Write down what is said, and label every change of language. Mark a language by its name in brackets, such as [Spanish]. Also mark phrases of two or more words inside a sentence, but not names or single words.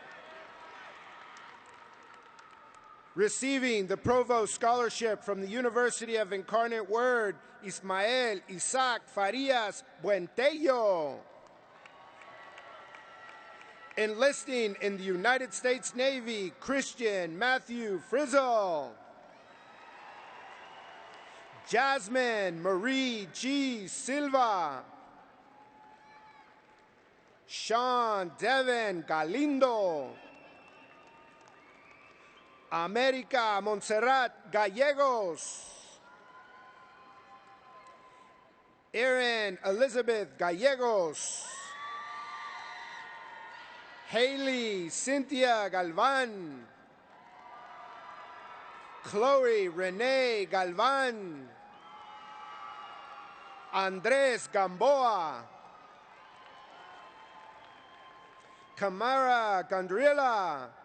[English] Receiving the Provost Scholarship from the University of Incarnate Word, Ismael Isaac Farias Buentello. Enlisting in the United States Navy, Christian Matthew Frizzle. Jasmine Marie G. Silva. Sean Devin Galindo. America Montserrat Gallegos. Erin Elizabeth Gallegos. Haley Cynthia Galvan. Chloe Renee Galvan. Andres Gamboa. Camara Gondrilla.